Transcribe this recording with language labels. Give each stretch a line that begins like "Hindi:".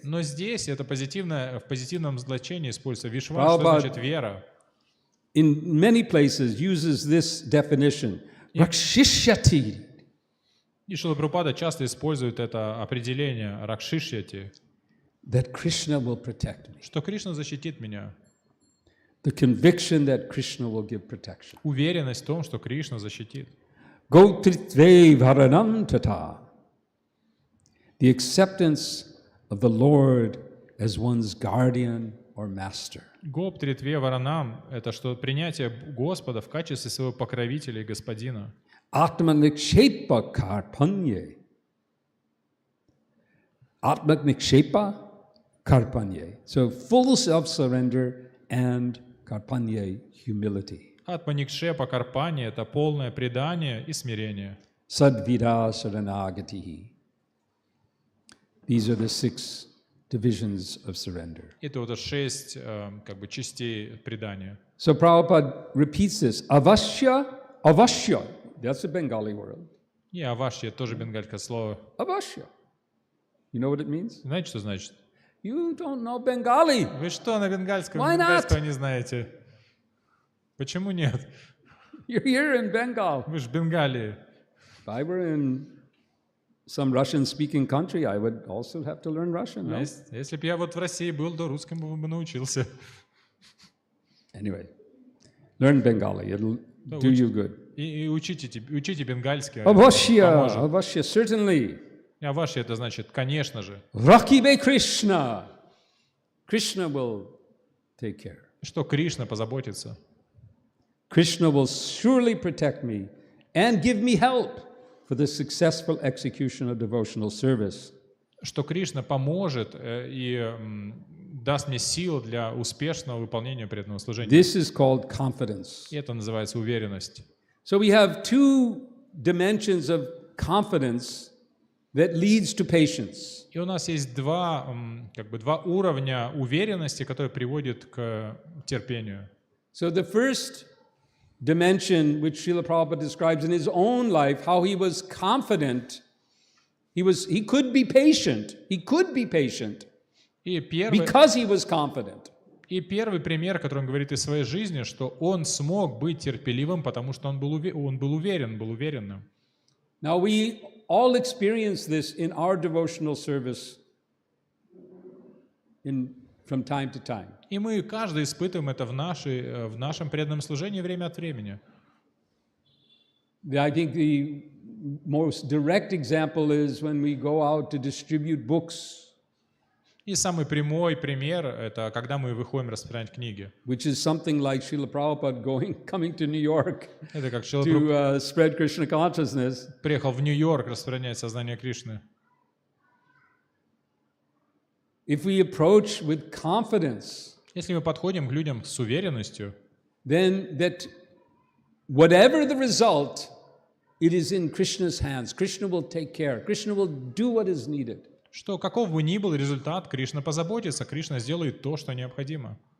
Russian: Но здесь это позитивное, в позитивном значении используется. Вишваш, что Прабхупад значит вера.
English: in many places uses this definition.
Sanskrit: Rakshishyati.
Russian: И Шрила Прабхупада часто использует это определение ракшишьяти,
English: That Krishna will protect me.
Russian: что Кришна защитит меня.
English: The conviction that Krishna will give protection.
Russian: Уверенность в том, что Кришна защитит.
Sanskrit: Gotritve varanam tata.
English: The acceptance of the Lord as one's guardian or master.
Sanskrit: Гоп тритве варанам
Russian: — это что принятие Господа в качестве своего покровителя и господина.
Sanskrit: Atmanikshepa karpanye. Atmanikshepa karpanye.
English: So full self-surrender and karpanye, humility.
Sanskrit: Атманикшепа карпани
Russian: — это полное предание и смирение.
Sanskrit: Sadvida saranagatihi.
English: These are the 6 divisions of surrender.
Russian: Это вот 6 как бы частей предания.
English: So Prabhupada repeats this. Avashya, avashya. That's a Bengali word.
Russian: И авашья — тоже бенгальское слово.
English: Avashya. You know what it means?
Russian: Знаете, что значит?
English: You don't know Bengali.
Russian: Вы что, на бенгальском
English: Why not?
Russian: бенгальского не знаете? Почему нет?
English: You're here in Bengal.
Russian: Вы же в Бенгалии.
English: If I were in some Russian-speaking country, I would also have to learn Russian, no?
Russian: Если бы я вот в России был, то русскому бы научился.
English: Anyway, learn Bengali. It'll do you good.
Russian: И учите бенгальский.
English: Avashya, certainly.
Russian: Авашья это значит, конечно же.
Bangla: Rakibe Krishna.
English: Krishna will take care.
Russian: Что Кришна позаботится.
English: Krishna will surely protect me and give me help for the successful execution of devotional service.
Russian: Что Кришна поможет и даст мне силы для успешного выполнения преданного служения.
English: This is called confidence.
Russian: И это называется уверенность.
English: So we have two dimensions of confidence that leads to patience.
Russian: И у нас есть два уровня уверенности, которые приводят к терпению.
English: So the first dimension, which Srila Prabhupada describes in his own life, how he was confident, he could be patient. He could be patient because he was confident.
Russian: И первый пример, который он говорит из своей жизни, что он смог быть терпеливым, потому что он был уверенным.
English: Now we all experience this in our devotional service from time to time.
Russian: И мы каждый испытываем это в нашем преданном служении время от времени.
English: I think the most direct example is when we go out to distribute books.
Russian: И самый прямой пример — это когда мы выходим распространять книги.
English: Which is something like Srila Prabhupada coming to New York
Russian: Это как
English: to spread Krishna consciousness.
Russian: Приехал в Нью-Йорк распространять сознание Кришны.
English: If we approach with confidence,
Russian: если мы подходим к людям с уверенностью,
English: then that whatever the result, it is in Krishna's hands. Krishna will take care. Krishna will do what is needed.
Russian: Что каков бы ни был результат, Кришна позаботится, Кришна сделает то, что необходимо.